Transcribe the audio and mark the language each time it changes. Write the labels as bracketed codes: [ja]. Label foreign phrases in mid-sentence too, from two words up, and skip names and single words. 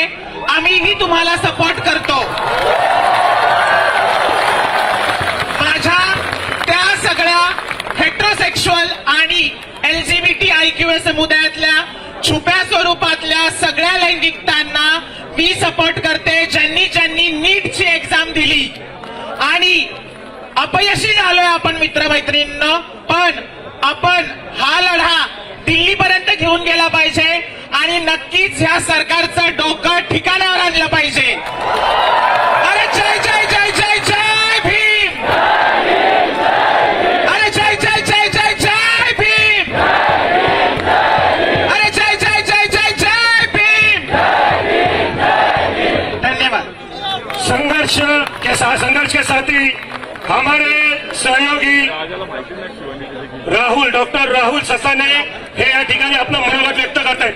[mr] आम्हीही तुम्हाला सपोर्ट करतो. माझ्या त्या सगळ्या हेट्रोसेक्शुअल आणि LGBTIQ समुदायातल्या छुप्या स्वरूपातल्या सगळ्या लैंगिकतांना मी सपोर्ट करते, ज्यांनी ज्यांनी नीटची एक्झाम दिली. आणि अपयशी झालोय आपण मित्रमैत्रिणींनो, पण आपण हा लढा दिल्लीपर्यंत घेऊन गेला पाहिजे आणि नक्कीच ह्या सरकारचं डोकं ठिकाणावर आणलं पाहिजे. अरे जय जय जय जय जय भीम. अरे जय जय जय जय जय भीम. अरे जय जय जय जय जय भीम. धन्यवाद. [hi] संघर्ष के साथी हमारे सहयोगी [mr] डॉक्टर राहुल ससाने हे या ठिकाणी आपलं मनोगत व्यक्त करत आहेत.